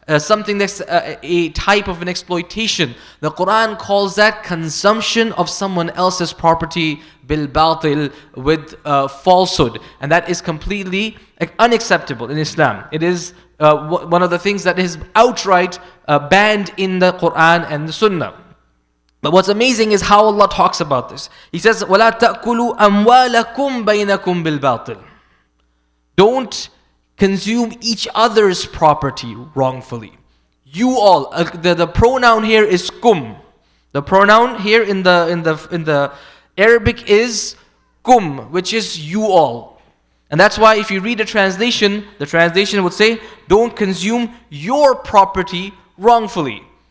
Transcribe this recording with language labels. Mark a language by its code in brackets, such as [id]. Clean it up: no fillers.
[en] something that's a type of an exploitation. The Quran calls that consumption of someone else's property bil batil, with falsehood, and that is completely unacceptable in Islam. It is one of the things that is outright banned in the Quran and the Sunnah. But what's amazing is how Allah talks about this. [ar] He says, وَلَا تَأْكُلُوا أَمْوَالَكُمْ بَيْنَكُمْ بِالْبَاطِلِ. [en] Don't consume each other's property wrongfully. You all, the pronoun here is kum. The pronoun here in the Arabic is kum, which is you all. And that's why if you read the translation would say, don't consume your property wrongfully.